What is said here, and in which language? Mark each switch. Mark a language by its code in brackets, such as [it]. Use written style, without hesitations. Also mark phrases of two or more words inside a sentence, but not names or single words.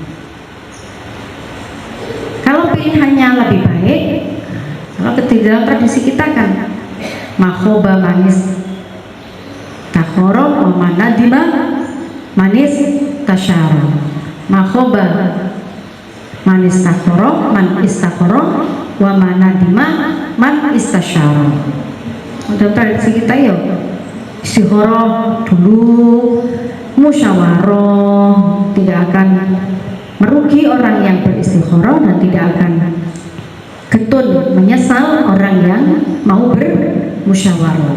[id] Kalau pilihannya lebih baik, kalau dalam tradisi kita kan [ar] ما خاب من استخار وما ندم من استشار. ما خاب من استخار وما ندم من استشار. [id] Dalam tradisi kita ya istikharah dulu, musyawarah, tidak akan merugi orang yang beristikharah dan tidak akan getun menyesal orang yang mau bermusyawarah.